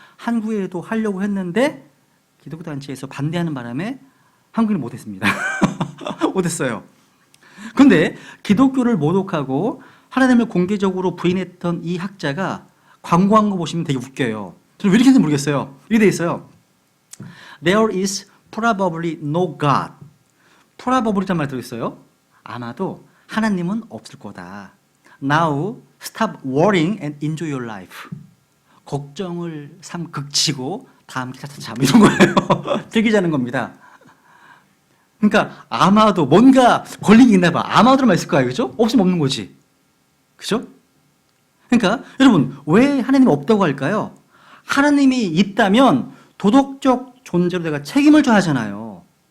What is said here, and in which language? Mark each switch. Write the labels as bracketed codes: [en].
[ko] 한국에도 하려고 했는데 기독교 단체에서 반대하는 바람에 한국인은 못했습니다. 못했어요. 그런데 기독교를 모독하고 하나님을 공개적으로 부인했던 이 학자가 광고한 거 보시면 되게 웃겨요. 저는 왜 이렇게 했는지 모르겠어요. 이렇게 돼 있어요. [en] There is probably no God. [ko] probably란 말 들어있어요. 아마도 하나님은 없을 거다. [en] Now stop worrying and enjoy your life. [ko] 걱정을 극치고 다음 기차 타자 이런 거예요. 즐기자는 겁니다. 그러니까 아마도 뭔가 걸린 게 있나 봐. 아마도란 있을 거야. 그죠? 없으면 없는 거지. 그죠? 그러니까 여러분 왜 하나님이 없다고 할까요? 하나님이 있다면 도덕적 존재로 내가 책임을 져야 하잖아요.